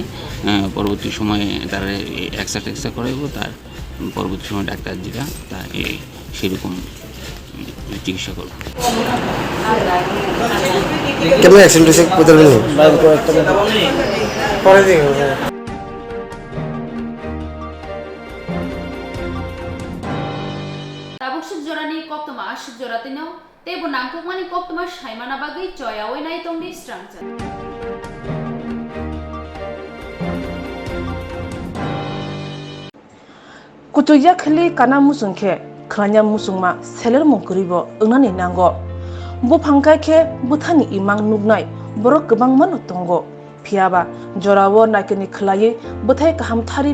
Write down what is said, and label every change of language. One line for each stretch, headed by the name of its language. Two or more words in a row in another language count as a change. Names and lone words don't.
Bangla: পরবর্তী সময়ে তারা এক্সরা করা হবে, তার পরবর্তী সময় ডাক্তার যেটা তা সেরকম চিকিৎসা করবে। কেমন অ্যাক্সিডেন্ট হয়েছে কোথায় নেই? পরে দিন
Kok Borok: tabuk jorani Koktwma ashik joratino tebo nangkukmani Koktwma saimana bagui choya oinai tongdi Swrangchati. Kutuya khali kana musungkhe khlanya musungma seler mungkuribo unani nango bo phangkai khe buthani imang nugnai borok gobang mano tongo phiaba jorawo nakini khlai buthai kaham thari